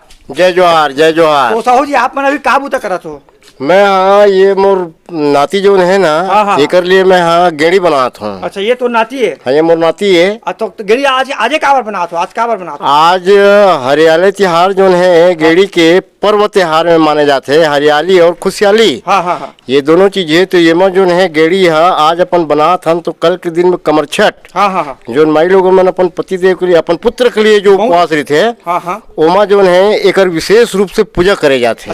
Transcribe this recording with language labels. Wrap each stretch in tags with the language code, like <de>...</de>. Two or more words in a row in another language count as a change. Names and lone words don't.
<hne>जय जोहार, जय जोहार। तो साहू जी आप मन अभी का बूता करत हो? मैं हाँ ये मोर नाती जो है ना, हाँ। एकर लिए मैं हाँ गेड़ी बनात हूँ। अच्छा, ये तो नाती है। हाँ, ये मोर नाती है। तो गेड़ी आज आजे का बार बनात हो? आज का बार बनात हो? आज हरियाली तिहार जो है गेड़ी के पर्व त्योहार में माने जाते हैं। हरियाली और खुशहाली, हाँ हाँ हाँ, ये दोनों चीज है। तो ये में जो है गेड़ी है आज अपन बनात हन। तो कल के दिन में कमर छठ, हाँ हाँ हाँ, जो माई लोगों में अपन पति देव के लिए, अपन पुत्र के लिए जो उपवास रहते हैं, हाँ हाँ। ओमा जो है एक विशेष रूप से पूजा करे जाते</hne>